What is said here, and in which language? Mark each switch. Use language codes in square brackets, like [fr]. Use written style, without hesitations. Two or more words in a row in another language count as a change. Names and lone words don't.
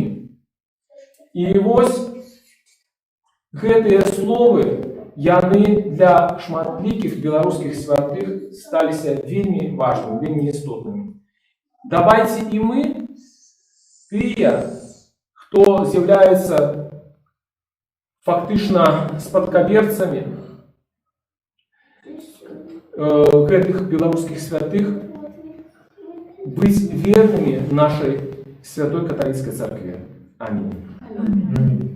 [be] І вось гэтыя словы, яны для шматлікіх беларускіх святых сталіся вельмі важнымі, вельмі істотнымі. Давайте і мы, тыя, хто з'яўляецца фактычна спадкаберцамі гэтых [ru] белорусских святых, быть верными нашей Святой Католицкой Церкви. Аминь.